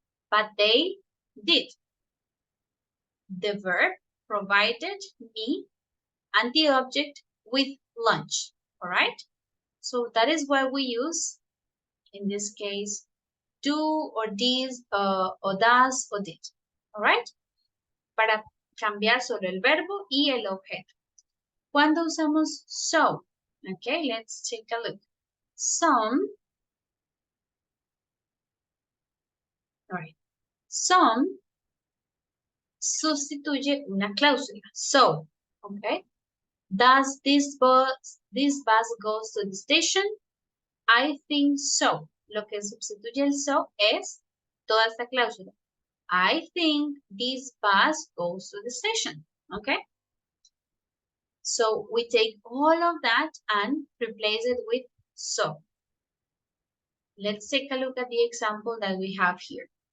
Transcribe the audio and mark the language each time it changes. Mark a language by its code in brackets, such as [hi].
[en] But they did. The verb provided me and the object with lunch. All right? So that is why we use, in this case, do or this [es] o [en] does o did. All right? [es] Para cambiar solo el verbo y el objeto. ¿Cuándo usamos so? [en] Okay, let's take a look. Some, all right. [es] Some sustituye una cláusula. [en] So, okay. Does this bus goes to the station? I think so. [es] Lo que sustituye el so es toda esta cláusula. [en] I think this bus goes to the station. Okay? So we take all of that and replace it with so. Let's take a look at the example that we have here.